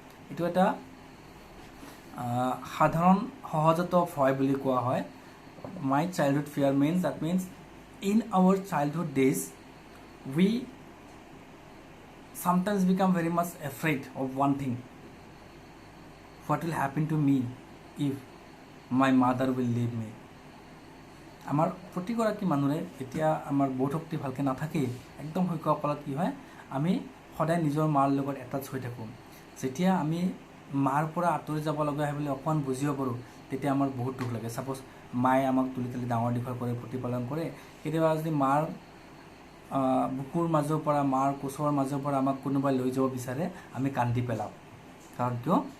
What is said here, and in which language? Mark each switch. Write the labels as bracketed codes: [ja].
[as] এইটো এটা সাধাৰণ সহজাত ভয় বুলি কোৱা হয়. [en] My childhood fear means in our childhood days we sometimes become very much afraid of one thing. What will happen to me if my mother will leave me? [as] আমাৰ প্ৰতিগৰাকী মানুহে এতিয়া আমাৰ বোধশক্তি ভালকৈ নাথাকে, একদম শৈশৱকালত কি হয়, আমি সদায় নিজৰ মাৰ লগত এটাচ হৈ থাকোঁ. যেতিয়া আমি মাৰ পৰা আঁতৰি যাব লগা হয় বুলি অকণমান বুজিব পাৰোঁ, তেতিয়া আমাৰ বহুত দুখ লাগে. ছাপ'জ মায়ে আমাক তুলি ডাঙৰ দীঘল কৰে, প্ৰতিপালন কৰে, কেতিয়াবা যদি মাৰ বুকুৰ মাজৰ পৰা, মাৰ কোচৰ মাজৰ পৰা আমাক কোনোবাই লৈ যাব বিচাৰে, আমি কান্দি পেলাওঁ. কাৰণ কিয়?